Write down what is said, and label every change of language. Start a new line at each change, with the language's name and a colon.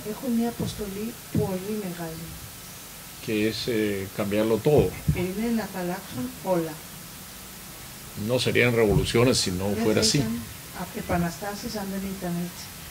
Greek: Έχουν μια αποστολή πολύ μεγάλη.
Spanish: Que es cambiarlo todo.
Greek: Είναι να τα αλλάξουν όλα.
Spanish: no serían revoluciones si no fuera así.
Greek: Επαναστάσεις αν δεν ήταν έτσι.